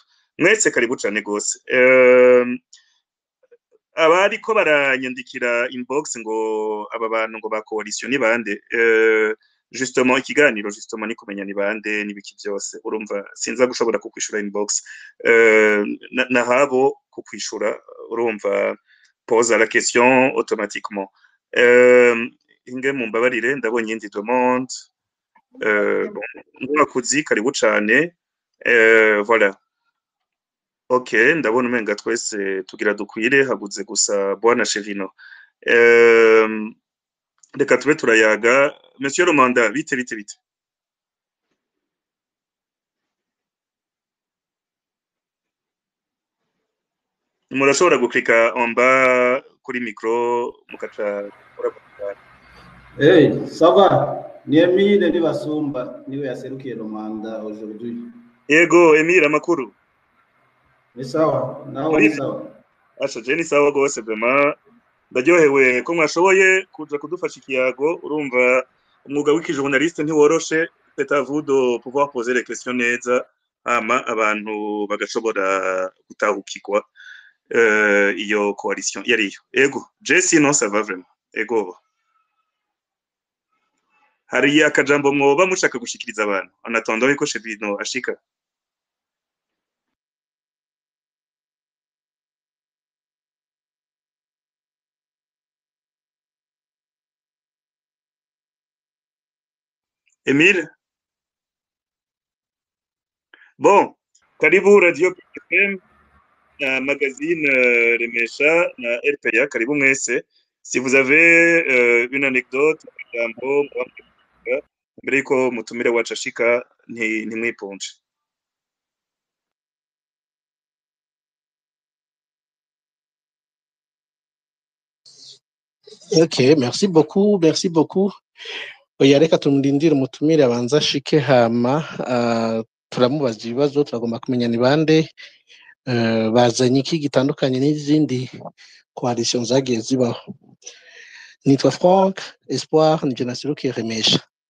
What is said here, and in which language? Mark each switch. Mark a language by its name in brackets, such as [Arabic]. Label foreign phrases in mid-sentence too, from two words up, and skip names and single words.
[Rundi] Mwese karibu cyane gose. Abariko baranyandikira inbox ngo aba bantu ngo ba coalition ni bande, justement ikiganiro justement ni kumenya ni bande nibiki byose, urumva sinza gushobora kukwishura inbox. Na habo kukwishura, urumva [French] pose la question automatiquement. [Rundi] Inge mumbabarire ndabonye indi demande. Mwakuzi karibu cyane. Voilà. Okay, ndabona umenga twese tugira dukwire, haguze gusa bwana Chevino. Reka tube turayaga. [French] Monsieur Le Monde, vite. [Rundi] Murashobora guklika [French] en bas [Rundi] kuri micro mukaca [French] ça va. [Rundi] Ni Emile Nibasumba niwe yaserukiye Le Monde aujourd'hui. Yego, Emile amakuru. [Swahili] Ni sawa, nawe ni sawa. [Rundi] Asha je [Swahili] ni sawa [Rundi] gose vraiment. Ndaryohewe ko mwashoboye kuja kudufasha ikiyago, urumva umwuga w'ikijournaliste ntiworoshe. [French] C'est à vous de pouvoir poser les questions [Rundi] neza hama abantu bagashobora gutahukirwa iyo coalition yariyo. Ego, [French] je sinon ça va vraiment. [Rundi] Ego. Hari akajambo mwoba mushaka gushikiriza abantu [French] en attendant [Rundi] ko Chevino ashika. Emile? Bon, karibu Radio FM, magazine Remesha na RPA, karibu mwese. [French] Si vous avez une anecdote, [Rundi] jambo mbere ko mutumire wacu ashika ntimwipunje. [French] Ok, merci beaucoup. [Rundi] Oya reka tumurindire umutumire abanza ashike hama turamubaza ibibazo, turagomba kumenya ni bande, bazanye iki gitandukanye n'izindi coalition zagiye zibaho. Nitwa Frank Espoir, nije naserukiye Remesha.